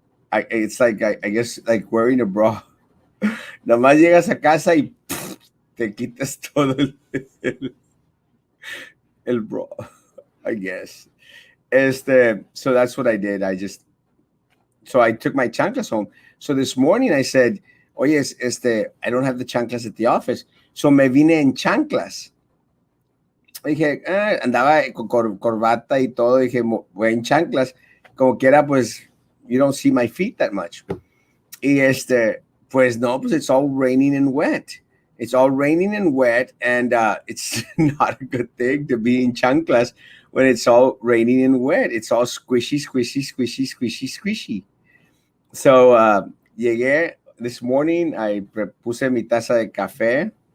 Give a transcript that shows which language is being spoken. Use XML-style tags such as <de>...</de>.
<en>It's like, I guess, like wearing a bra.</en> <es>Nomás llegas a casa y te quitas todo el bra,</es> <en>I guess. So that's what I did. So I took my chanclas home. So this morning I said,</en> <es>oye,</es> <en>I don't have the chanclas at the office.</en> <es>So me vine en chanclas. Dije, andaba con corbata y todo. Dije, voy en chanclas. Como quiera, pues,</es> <en>you don't see my feet that much.</en> <es>Y pues no, pues</es> <en>it's all raining and wet. It's all raining and wet, and it's not a good thing to be in chanclas when it's all raining and wet. It's all squishy, squishy, squishy, squishy, squishy. So</en> <es>llegué</es> <en>this morning, I</en> <es>puse mi taza de café.</es>